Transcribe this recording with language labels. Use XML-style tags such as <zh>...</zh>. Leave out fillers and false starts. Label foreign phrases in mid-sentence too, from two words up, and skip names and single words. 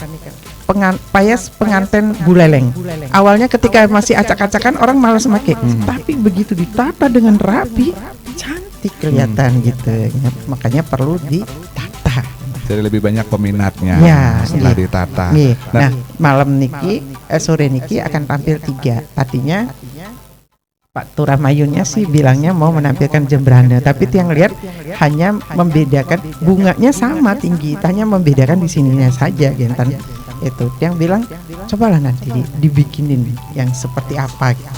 <id>Payas pengantin Buleleng. Awalnya ketika masih acak-acakan orang malas make, tapi begitu ditata dengan rapi, cantik kelihatan gitu. Makanya perlu ditata. Jadi lebih banyak peminatnya setelah ditata. Nah, malam niki, sore niki akan tampil 3. Artinya Pak Turamayunnya sih bilangnya mau menampilkan Jembrana, tapi yang lihat hanya membedakan bunganya sama tinggi, hanya membedakan di sininya saja, Gentan. Itu yang bilang cobalah nanti dibikinin yang seperti apa gitu.</id>